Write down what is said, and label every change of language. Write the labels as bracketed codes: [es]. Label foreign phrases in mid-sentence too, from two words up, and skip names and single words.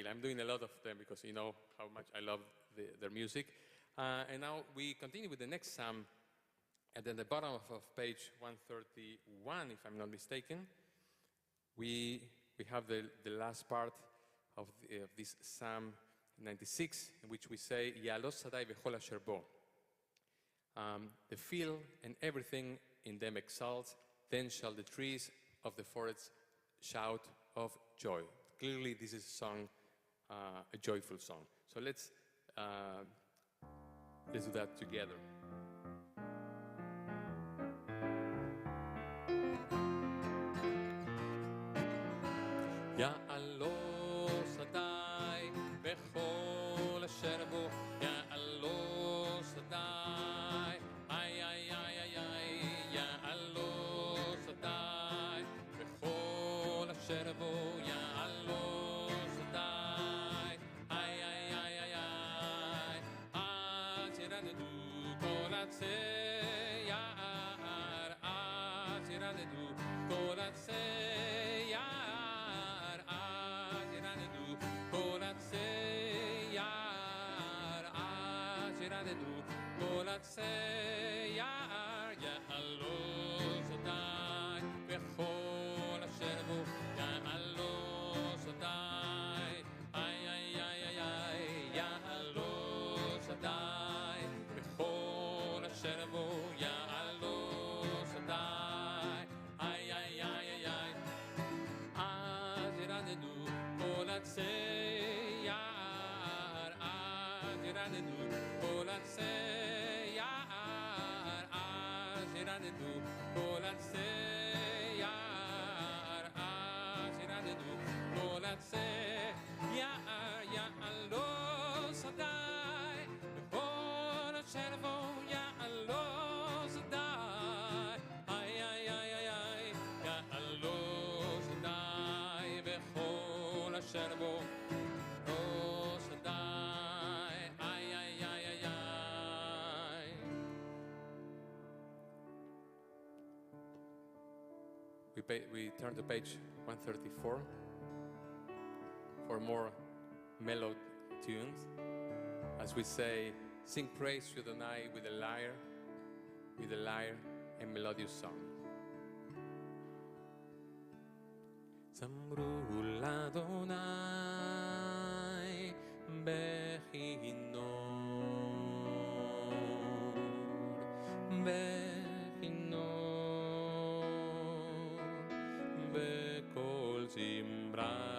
[en] I'm doing a lot of them because you know how much I love their music. And now we continue with the next psalm. And at the bottom of page 131, if I'm not mistaken, we have the last part of this Psalm 96, in which we say, [he] יעלוז שדי וכל אשר בו. [en] The field and everything in them exalts, then shall the trees of the forest shout of joy. Clearly, this is a song, a joyful song. So let's do that together. [he] יעלוז אדי וכל אשר בו, יעלוז אדי, אי אי אי אי אי, יעלוז אדי וכל אשר בו, יעלוז אדי, אי אי אי אי אי, אז ירננו כל עצי יער, אז ירננו כל עצי יער. Say יער, יעלוז אדי וכל אשר בו, יעלוז אדי, אי אי אי אי אי, יעלוז אדי וכל אשר בו, יעלוז אדי, אי אי אי אי אי, אז ירננו כל עצי יער, אז ירננו כל עצי. כל עצי יער, אז ירננו כל עצי יער, יעלוז אדי וכל אשר בו, יעלוז אדי, אי אי אי אי אי, יעלוז אדי וכל אשר בו, יעלוז אדי, אי אי אי אי אי. [en] We turn to page 134 for more mellow tunes. As we say, sing praise to Adonai with a lyre, and melodious song. [he] זמרו לאדני בכנור, בקול זמרה,